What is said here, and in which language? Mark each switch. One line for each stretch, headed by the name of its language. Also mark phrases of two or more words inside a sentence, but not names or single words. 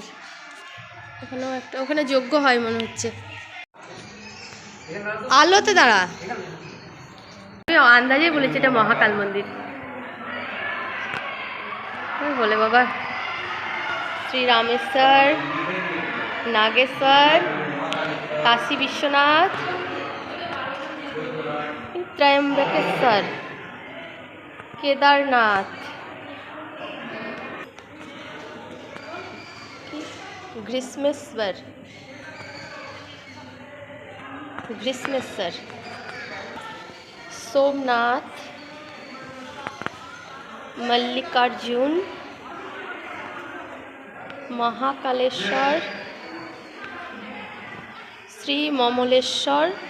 Bangla: ওখানেও একটা, ওখানে যজ্ঞ হয় মনে হচ্ছে। আলোতে দাঁড়া, আন্দাজে বলেছি এটা মহাকাল মন্দির। বলে বাবা শ্রী রামেশ্বর, नागेश्वर, काशी विश्वनाथ, त्रयंबकेश्वर। केदारनाथ ग्रीष्मेश्वर सोमनाथ मल्लिकार्जुन महाकालेश्वर श्री ममलेश्वर